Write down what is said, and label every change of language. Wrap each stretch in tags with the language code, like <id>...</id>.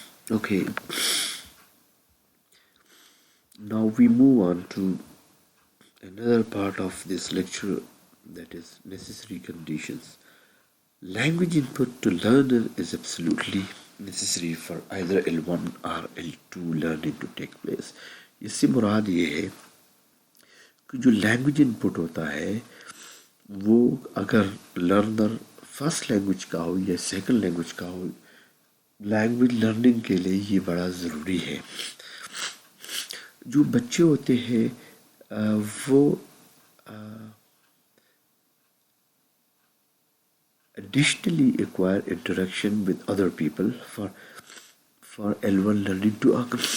<en>Okay, now we move on to another part of this lecture, that is necessary conditions. Language input to learner is absolutely necessary for either L1 or L2 learning to take place.</en> <hi>इससे मुराद ये है कि जो language input होता है वो अगर learner first language का हो या सेकंड लैंग्वेज का हो, लैंग्वेज लर्निंग के लिए ये बड़ा ज़रूरी है. जो बच्चे होते हैं वो</hi> <en>additionally acquire interaction with other people for L1 learning to occur.</en>